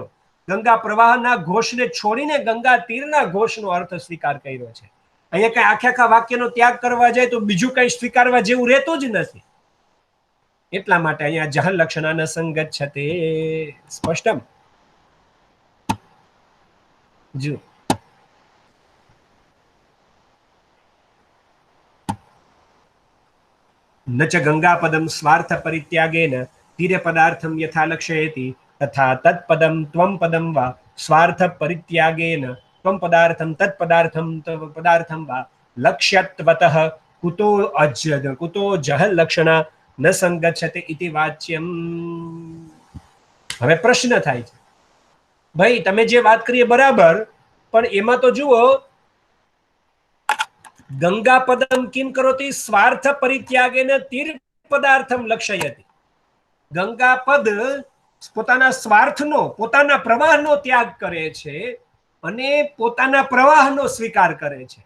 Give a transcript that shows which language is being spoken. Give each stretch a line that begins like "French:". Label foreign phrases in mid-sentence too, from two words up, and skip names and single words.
Gujarati: ગંગા પ્રવાહના ઘોષને છોડીને ગંગા તીરના ઘોષનો અર્થ સ્વીકાર કર્યો છે. અહીંયા કઈ આખા વાક્યનો ત્યાગ કરવા જાય તો બીજું કઈ સ્વીકારવા જેવું રહેતું જ નથી. એટલા માટે અહીંયા
Sanskrit: જહ લક્ષણા ન સંગચ્છતે.
Gujarati: સ્પષ્ટમ?
Sanskrit: જો न च गंगापदम स्वार्थ परित्यागेन तीरे पदार्थम यथा लक्षयति तथा तत्पदम त्वं पदम वा स्वार्थ परित्यागेन त्वं पदार्थम पदार्थम वा लक्ष्यत्वतः कुतो जह लक्षणा न संगच्छते इति वाच्यम.
Gujarati: હવે પ્રશ્ન થાય છે, ભાઈ તમે જે વાત કરીએ બરાબર, પણ એમાં તો જુઓ,
Sanskrit: ગંગા પદમ કિમ કરોતિ સ્વાર્થ પરિત્યાગેન તીર પદાર્થમ લક્ષયતિ.
Gujarati: ગંગા પદ પોતાના સ્વાર્થનો, પોતાના પ્રવાહનો ત્યાગ કરે છે અને પોતાના પ્રવાહનો સ્વીકાર કરે છે.